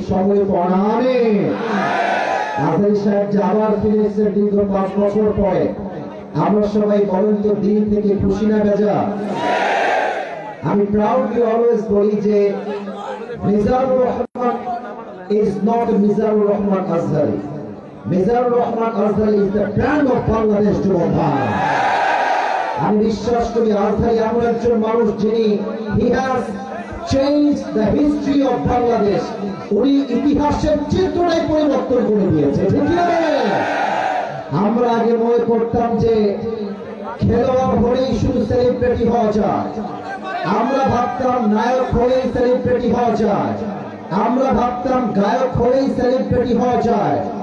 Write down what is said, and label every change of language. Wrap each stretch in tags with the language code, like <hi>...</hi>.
<bn>সময় পড়ানে আজারি সাহেব যে আবার ফিরে এসেছেন দীর্ঘ 5 বছর পরে, আমরা সবাই বলেন তো দিন থেকে খুশি না বেজা? আমি প্রাউডলি অলওয়েজ বলি যে Mizanur Rahman</bn> <en>is not Mizarur Rahman Azhari. Mizarur Rahman Azhari is the brand of Bangladesh.</en> <bn>যুবক ভাই, আমি বিশ্বাস করি আজহারি এমন একজন মানুষ যিনি</bn> <en>he has changed the history of Bangladesh.</en> <bn>উনি ইতিহাসের চিত্রটাই পরিবর্তন করে দিয়েছে। ঠিক না? আমরা আগে মনে করতাম যে খেলোয়াড় হলেই শুধু সেলিব্রিটি হওয়া যায়, আমরা ভাবতাম নায়ক হলেই সেলিব্রিটি হওয়া যায়, আমরা ভাবতাম গায়ক হলেই সেলিব্রিটি হওয়া যায়।</bn>